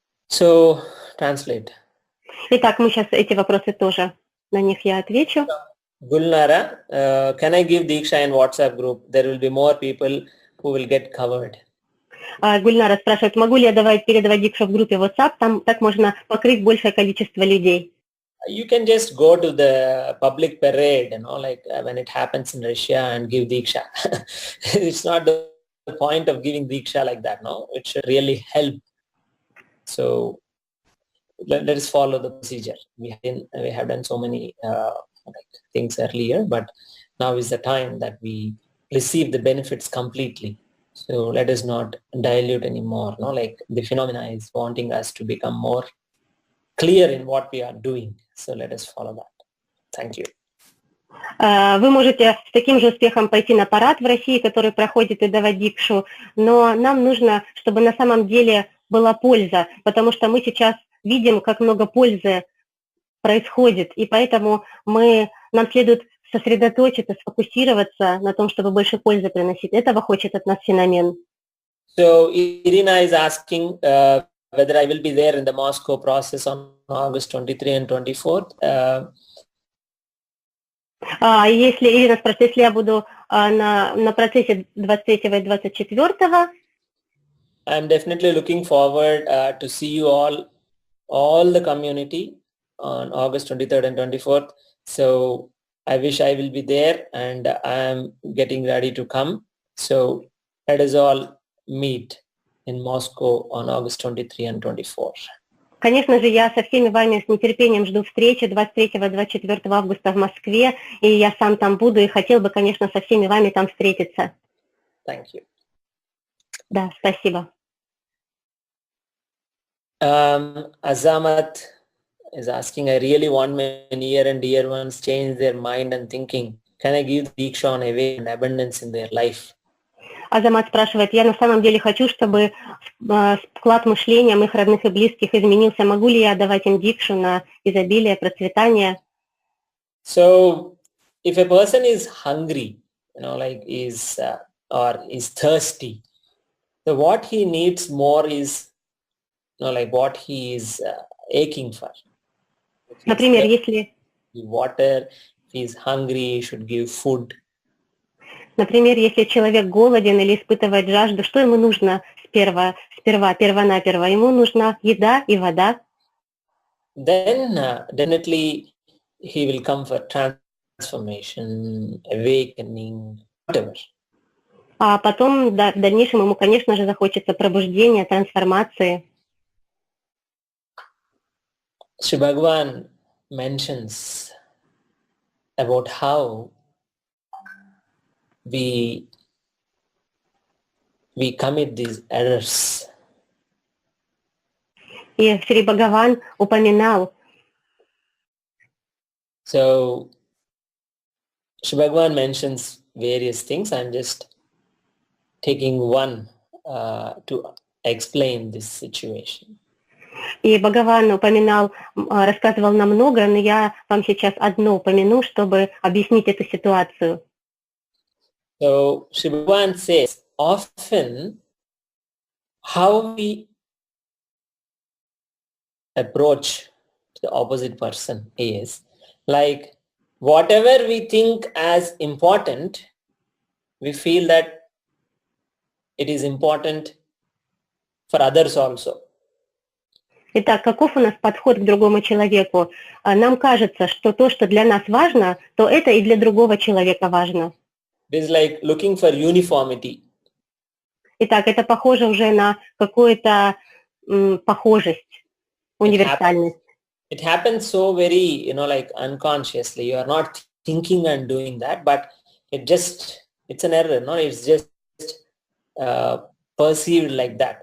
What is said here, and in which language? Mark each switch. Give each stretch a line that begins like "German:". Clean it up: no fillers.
English: So, translate.
Russian: Итак, мы сейчас эти вопросы тоже, на них я отвечу.
English: Gulnara, can I give Diksha in WhatsApp group? There will be more people who will get covered.
Russian: Гульнара спрашивает, могу ли я передавать Дикшу в группе WhatsApp, там так можно покрыть большее количество людей.
English: You can just go to the public parade, like when it happens in Russia and give Diksha. It's not the point of giving Diksha like that, no? It should really help. So let us follow the procedure. We have done so many things earlier, but now is the time that we receive the benefits completely. So let us not dilute anymore. Like the phenomena is wanting us to become more clear in what we are doing. So let us follow that. Thank you.
Russian: Вы можете с таким же успехом пойти на парад в России, который проходит и давать Дикшу, но нам нужно, чтобы на самом деле была польза, потому что мы сейчас видим, как много пользы происходит, и поэтому нам следует сосредоточиться, сфокусироваться на том, чтобы больше пользы приносить. Этого хочет от нас феномен.
English: So Irina is asking whether I will be there in the Moscow process on August 23 and 24th.
Russian: Если Ирина спрашивает, если я буду на процессе 23 и 24,
English: I'm definitely looking forward to see you all the community on August 23rd and 24th. So I wish I will be there, and I am getting ready to come. So let us all meet in Moscow on August 23 and 24.
Russian: Конечно же, я со всеми вами с нетерпением жду встречи 23 и 24 августа в Москве, и я сам там буду, и хотел бы, конечно, со всеми вами там встретиться.
English: Thank you.
Russian: Да, спасибо.
English: Azamat is asking, I really want my near and dear ones change their mind and thinking. Can I give Diksha on away and abundance in their life?
Russian: Азамат спрашивает, я на самом деле хочу, чтобы склад мышления моих родных и близких изменился. Могу ли я давать им Дикшу на изобилие, процветание?
English: So, if a person is hungry, or is thirsty, so what he needs more is, what he is aching for.
Russian: Например, если...
English: Water, if he is hungry, he should give food.
Russian: Например, если человек голоден или испытывает жажду, что ему нужно перво-наперво? Ему нужна еда и вода.
English: Then definitely he will come for transformation, awakening, whatever.
Russian: А потом в дальнейшем ему, конечно же, захочется пробуждения, трансформации.
English: Sri Bhagavan mentions about how we commit these errors.
Russian: И Шри Бхагаван упоминал.
English: So Sri Bhagavan mentions various things. I'm just taking one to explain this situation.
Russian: И Бхагаван рассказывал нам много, но я вам сейчас одно упомяну, чтобы объяснить эту ситуацию.
English: So Sri Bhagavan says, often how we approach the opposite person is like whatever we think as important, we feel that it is important for others also.
Russian: Итак, каков у нас подход к другому человеку? Нам кажется, что то, что для нас важно, то это и для другого человека важно.
English: It is like looking for uniformity.
Russian: Итак, это похоже уже на какую-то похожесть, универсальность.
English: It happens so very, like unconsciously. You are not thinking and doing that, but it's an error. No, it's just perceived like that.